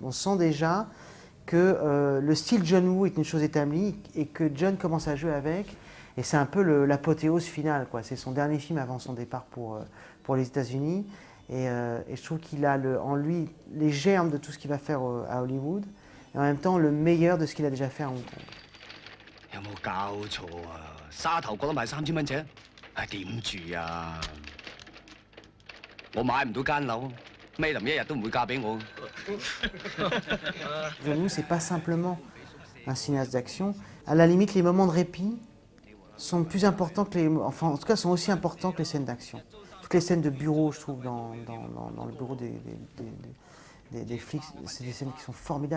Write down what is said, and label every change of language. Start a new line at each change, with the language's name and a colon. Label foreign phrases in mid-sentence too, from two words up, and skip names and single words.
French: On sent déjà que le style John Woo est une chose établie et que John commence à jouer avec. Et c'est un peu l'apothéose finale, quoi. C'est son dernier film avant son départ pour les États-Unis. Et je trouve qu'il a en lui les germes de tout ce qu'il va faire à Hollywood, et en même temps le meilleur de ce qu'il a déjà fait à Hong Kong.
Cantonese: 有冇搞錯啊？沙頭角都賣3000蚊尺，係點住啊？我買唔到間樓，Madam 一日都唔會嫁俾我。
French: John Woo, c'est pas simplement un cinéaste d'action. À la limite, les moments de répit sont plus importants enfin en tout cas sont aussi importants que les scènes d'action. Toutes les scènes de bureau, je trouve, dans le bureau des flics, c'est des scènes qui sont formidables.